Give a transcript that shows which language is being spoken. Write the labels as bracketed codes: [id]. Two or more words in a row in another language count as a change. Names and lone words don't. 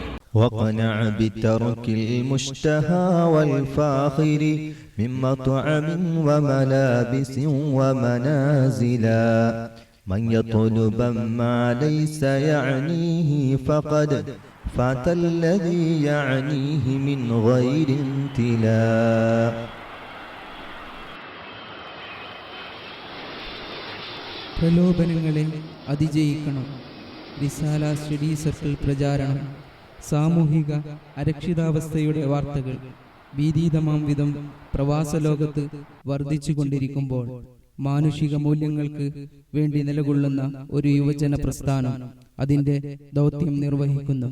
[ar] وقنع بترك المشتهى والفاخر من مطعم وملابس ومنازلا من يطلب ما ليس يعنيه فقد فات الذي يعنيه من غير امتلاء. [ml] പ്രലോഭനങ്ങളെ അതിജയിക്കണം. റിസാല സ്റ്റഡി സർക്കിൾ പ്രചാരണം. സാമൂഹിക അരക്ഷിതാവസ്ഥയുടെ വാർത്തകൾ ഭീതിതമാം വിധം പ്രവാസ ലോകത്ത് വർദ്ധിച്ചുകൊണ്ടിരിക്കുമ്പോൾ മാനുഷിക മൂല്യങ്ങൾക്ക് വേണ്ടി നിലകൊള്ളുന്ന ഒരു യുവജന പ്രസ്ഥാനം അതിന്റെ ദൗത്യം നിർവഹിക്കുന്നു.